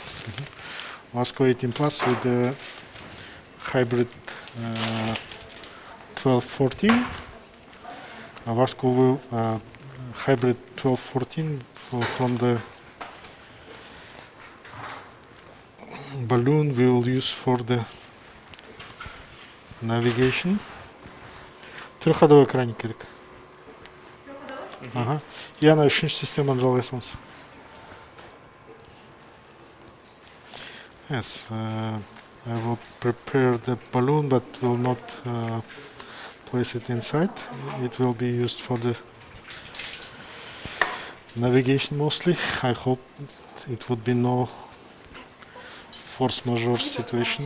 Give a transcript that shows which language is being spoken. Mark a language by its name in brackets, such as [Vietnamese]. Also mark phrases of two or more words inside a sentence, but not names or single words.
[English] Vasco 18 plus with the hybrid 12-14. Vasco will hybrid 12-14 from the balloon we will use for the navigation. [Russian] Трехходовой краник керек. [Kazakh] Ага. И ана үшінші системаны жалғайсаңыз. [English] Yes, I will prepare the balloon, but will not place it inside. It will be used for the navigation mostly. I hope it would be no [French] force majeure [English] situation.